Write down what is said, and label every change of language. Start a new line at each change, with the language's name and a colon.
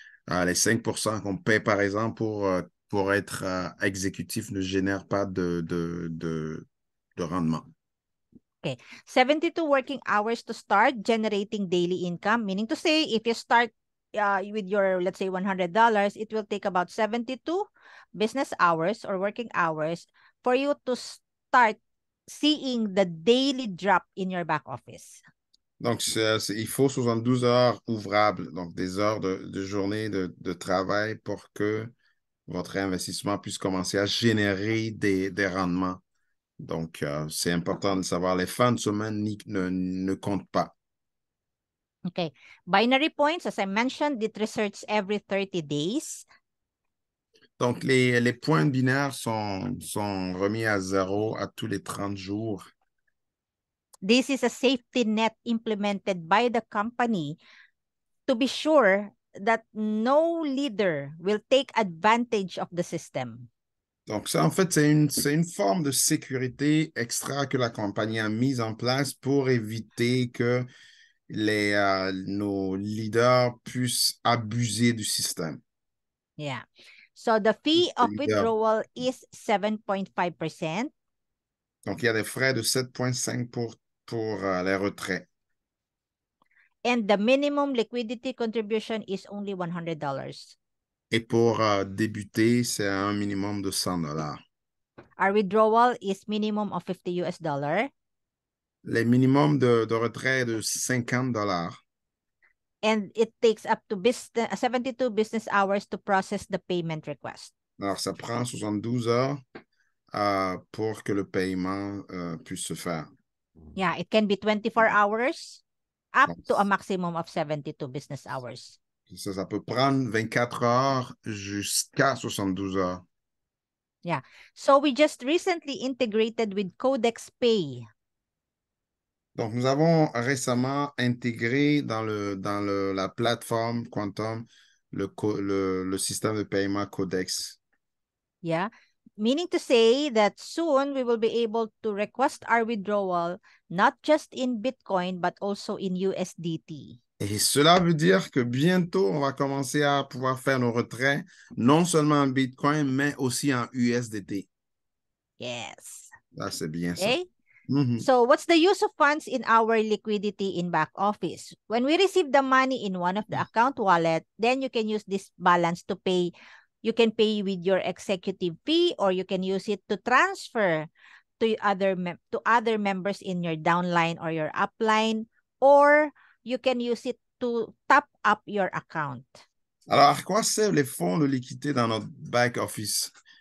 French: Les 5% qu'on paie, par exemple, pour être exécutif ne génèrent pas de rendement.
English: Okay, 72 working hours to start generating daily income, meaning to say if you start with your, let's say, $100, it will take about 72 business hours or working hours for you to start seeing the daily drop in your back office.
French: Donc, il faut 72 heures ouvrables, donc des heures de journée de travail pour que votre investissement puisse commencer à générer des rendements. Donc, c'est important de savoir, les fins de semaine ne comptent pas.
English: Okay, binary points, as I mentioned, it research every 30 days.
French: Donc, les points binaires sont remis à zéro à tous les 30 jours.
English: This is a safety net implemented by the company to be sure that no leader will take advantage of the system.
French: Donc, ça, en fait, c'est une forme de sécurité extra que la compagnie a mise en place pour éviter que nos leaders puissent abuser du système.
English: Yeah. So the fee of withdrawal is 7.5%.
French: Donc, il y a des frais de 7,5 pour les retraits.
English: And the minimum liquidity contribution is only $100.
French: Et pour débuter, c'est un minimum de $100.
English: Our withdrawal is minimum of $50.
French: Les minimums de retrait est de $50.
English: And it takes up to 72 business hours to process the payment request.
French: Alors, ça prend 72 heures pour que le paiement puisse se faire.
English: Yeah, it can be 24 hours up to a maximum of 72 business hours.
French: Ça peut prendre 24 heures jusqu'à 72 heures.
English: Yeah. So we just recently integrated with Codex Pay.
French: Donc, nous avons récemment intégré dans la plateforme Quantum le système de paiement Codex.
English: Yeah. Meaning to say that soon we will be able to request our withdrawal not just in Bitcoin, but also in USDT.
French: Et cela veut dire que bientôt, on va commencer à pouvoir faire nos retraits, non seulement en Bitcoin, mais aussi en USDT.
English: Yes.
French: Ah, c'est bien ça.
English: Okay. So what's the use of funds in our liquidity in back office? When we receive the money in one of the account wallet, then you can use this balance to pay. You can pay with your executive fee, or you can use it to transfer to other members in your downline or your upline, or you can use it to top up your account.
French: Alors, à quoi servent les fonds de liquidité dans notre back office?